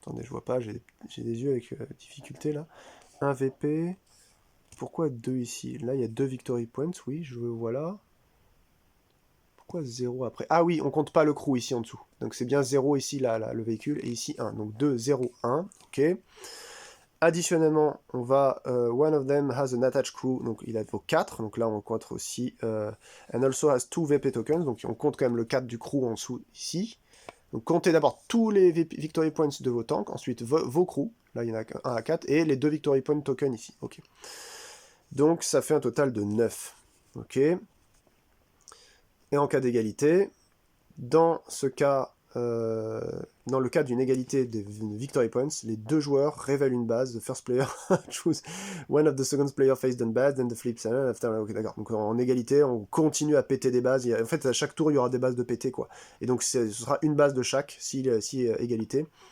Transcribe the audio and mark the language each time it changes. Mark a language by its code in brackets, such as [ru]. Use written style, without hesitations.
[fr] Attendez, je vois pas, j'ai des yeux avec difficulté là. 1 VP. Pourquoi 2 ici? Là, il y a 2 victory points, oui, je vois là. Pourquoi 0 après? Ah oui, on compte pas le crew ici en dessous. Donc c'est bien 0 ici, là, le véhicule, et ici 1. Donc 2, 0, 1. Ok. Additionnellement, on va... [en] one of them has an attached crew, [fr] donc il a vaut 4. Donc là, on compte aussi... [en] and also has 2 VP tokens, [fr] donc on compte quand même le 4 du crew en dessous ici. Donc comptez d'abord tous les victory points de vos tanks, ensuite vos crews, là il y en a 1 à 4, et les 2 victory points token ici. Ok. Donc ça fait un total de 9. Ok. Et en cas d'égalité, dans ce cas, dans le cas d'une égalité des victory points, les deux joueurs révèlent une base. [en] The first player choose one of the second player face down base, then the flip side after. [fr] Ok, d'accord. Donc en égalité, on continue à péter des bases. En fait, à chaque tour, il y aura des bases de péter, quoi. Et donc ce sera une base de chaque si égalité.